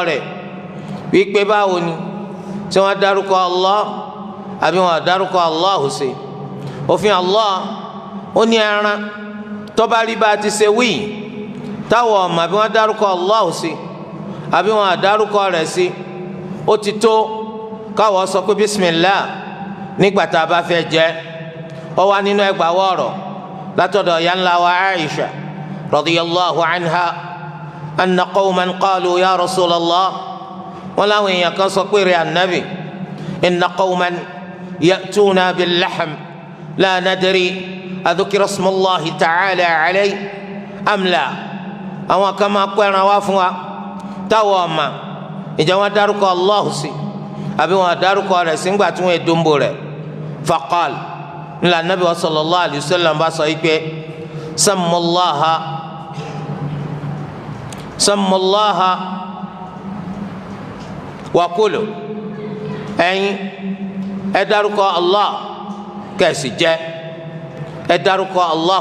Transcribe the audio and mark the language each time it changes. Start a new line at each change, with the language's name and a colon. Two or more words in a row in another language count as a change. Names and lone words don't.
Yoruba: rẹ̀ wípé báwo ni tí wọ́n dárúkọ Allah àbí wọ́n dárúkọ Allah sí òfin Allah ó ní ẹran tó bá rí bá a ti ṣe wí táwọn ọmọ àbí wọ́n dárúkọ Allah sí àbí wọ́n dárúkọ rẹ̀ sí ó ti tó káwọ́ sọ pé bismillah nígbà tá a bá fẹ́ jẹ ó wà nínú ẹgbàá wọ̀rọ̀ látọ̀dọ̀ ya ńlá wa Aisha
Arabic: رضي الله عنها أن قوما قالوا يا رسول الله
Yoruba: wọn làwọn èèyàn kan sọ pé rẹ anabi
Arabic: إن قوما يأتوننا باللحم لا ندري أذكر اسم الله تعالى عليه أم لا
Yoruba: àwọn kan máa kó ẹran wá fún wa táwọn ọmọ ìjà wọn dárúkọ Allah sí àbí wọn dárúkọ rẹ̀ sí ńgbà tí wọn èdòǹbò rẹ̀ faqal ńlá nabi wa
Arabic: صلى الله عليه وسلم
Yoruba: bá sọ yìí pé
Arabic: سموا الله وكلوا
Yoruba: ẹ̀yin ẹ dárúkọ Allah kẹsì jẹ ẹ dárúkọ Allah